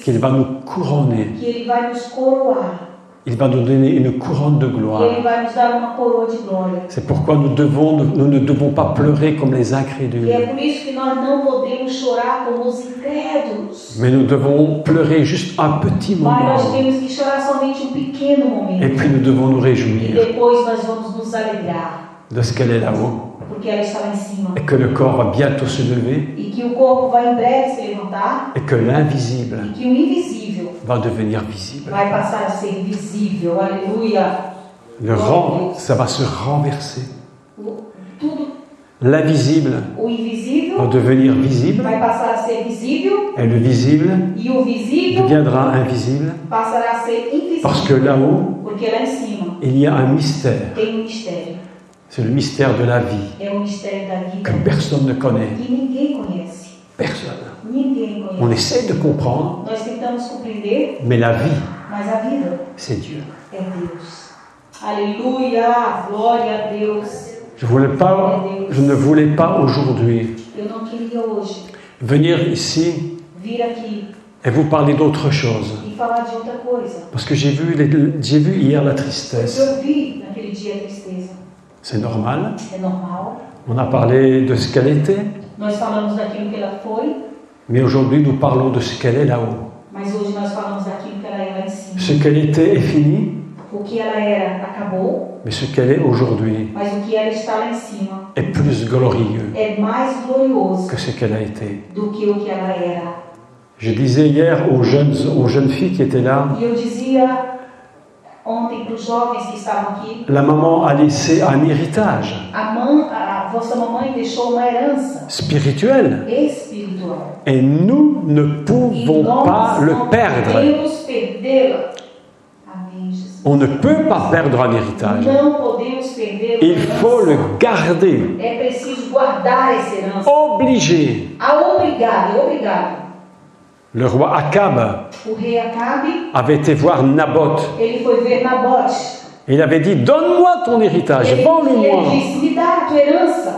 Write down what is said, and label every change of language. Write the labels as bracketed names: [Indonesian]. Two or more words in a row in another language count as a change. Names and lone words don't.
[French] qu'il va nous couronner. [Portuguese] que Ele vai nos coroar. [French] Il va nous donner une couronne de [Portuguese] E Ele [French] gloire. [Portuguese] vai nos dar uma coroa de glória. [French] C'est pourquoi nous ne devons pas pleurer comme les [Portuguese] E é [French] incrédules, [Portuguese] por isso que nós não podemos chorar como os incrédulos. [French] mais nous devons pleurer juste un petit [Portuguese] Mas nós [French] moment. [Portuguese] temos que chorar somente um pequeno [French] Et [Portuguese] momento. [French] puis nous devons nous [Portuguese] E [French] réjouir [Portuguese] depois nós vamos nos alegrar. [French] de ce qu'elle est là-haut. [Portuguese] Porque ela está lá em cima. [French] Et que le corps va bientôt se lever. [Portuguese] E que o corpo vai em breve se levantar. [French] Et que l'invisible [Portuguese] E que o invisível [French] va devenir visible. [Portuguese] vai passar a ser visível. Aleluia. [French] Ça va se renverser. [Portuguese] Tudo, [French] L'invisible [Portuguese] o invisível [French] va devenir visible. [Portuguese] vai passar a ser visível. [French] Et le visible [Portuguese] E o visível [French] deviendra invisible. [Portuguese] passará a ser invisível. [French] Parce que là-haut, [Portuguese] Porque lá em cima [French] il y a un mystère. [Portuguese] tem um mistério. [French] C'est le mystère de la vie [Portuguese] É o mistério da vida [French] que personne ne connaît. [Portuguese] que ninguém conhece. [French] Personne. [Portuguese] Ninguém [French] On [Portuguese] conhece. [French] essaie de comprendre, [Portuguese] Nós tentamos compreender, [French] mais la vie, [Portuguese] mas a vida [French] c'est Dieu. [Portuguese] é Deus. Aleluia! Glória a Deus. [French] Je ne voulais pas aujourd'hui [Portuguese] Eu não queria hoje [French] venir ici [Portuguese] vir aqui [French] et vous parler d'autre chose. [Portuguese] e falar de outra coisa. [French] Parce que j'ai vu hier la [Portuguese] Porque [French] tristesse. [Portuguese] eu vi naquele dia a tristeza. [French] C'est normal. [Portuguese] É normal. [French] On a parlé de ce qu'elle était, [Portuguese] Nós falamos daquilo que ela foi, [French] mais aujourd'hui nous parlons de ce qu'elle est là-haut. [Portuguese] mas hoje nós falamos daquilo que ela é lá em cima. [French] Ce qu'elle était est fini, [Portuguese] O que ela era acabou, [French] mais ce qu'elle est aujourd'hui [Portuguese] mas o que ela está lá em cima [French] est plus glorieux [Portuguese] é mais glorioso [French] que ce qu'elle a été. [Portuguese] do que o que ela era. [French] Je disais hier aux jeunes filles qui étaient là, [Portuguese] E eu dizia ontem para os jovens que estavam aqui, [French] la maman a laissé un héritage [Portuguese] a vossa mamãe deixou uma herança [French] spirituel [Portuguese] espiritual. [French] et nous ne [Portuguese] E [French] pouvons pas [Portuguese] nós [French] le [Portuguese] não [French] perdre. [Portuguese] podemos perdê-la. Amém, Jesus. [French] On ne peut pas perdre un héritage. [Portuguese] Não podemos perder [French] Il faut le garder. [Portuguese] É preciso guardar essa herança. [French] Obligé. [Portuguese] É obrigado. [French] Le roi Akab [Portuguese] O rei Acabe, [French] avait été voir Naboth. [Portuguese] ele foi ver Nabote. [French] Il avait dit, donne-moi ton héritage, [Portuguese] Ele [French] vends-le-moi. [Portuguese] disse, me dá a tua herança.